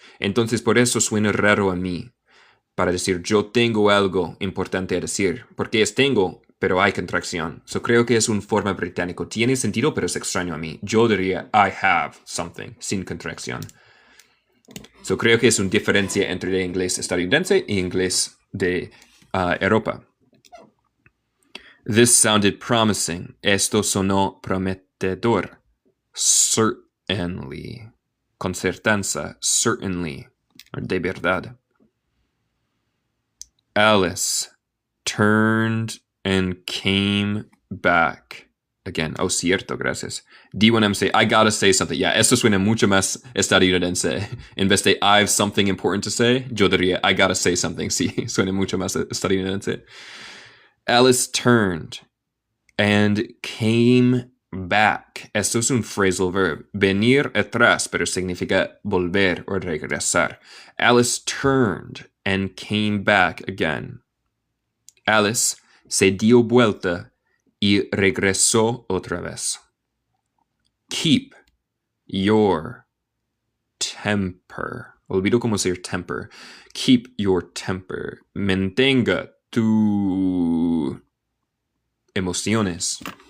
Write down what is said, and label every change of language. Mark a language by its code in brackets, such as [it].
[es] Entonces por eso suena raro a mí. Para decir yo tengo algo importante a decir, porque es tengo, pero hay contracción. So creo que es una forma británico. Tiene sentido, pero es extraño a mí. Yo diría [en] I have something, [es] sin contracción. So creo que es una diferencia entre el inglés estadounidense y inglés de Europa. [en] This sounded promising. [es] Esto sonó prometedor. Certainly. Con certeza. Certainly. De verdad. [en] Alice turned and came back [es] Again, oh, cierto, gracias. [en] D1M say, I gotta say something. Yeah, [es] esto suena mucho más estadounidense. En vez de [en] I have something important to say, [es] yo diría, [en] I gotta say something. [es] Sí, suena mucho más estadounidense. [en] Alice turned and came back. [es] Esto es un phrasal verb. Venir atrás, pero significa volver o regresar. [en] Alice turned and came back again. [es] Alice se dio vuelta y regresó otra vez. [en] Keep your temper. [es] Olvido cómo decir temper. [en] Keep your temper. [es] Mantenga tu emociones.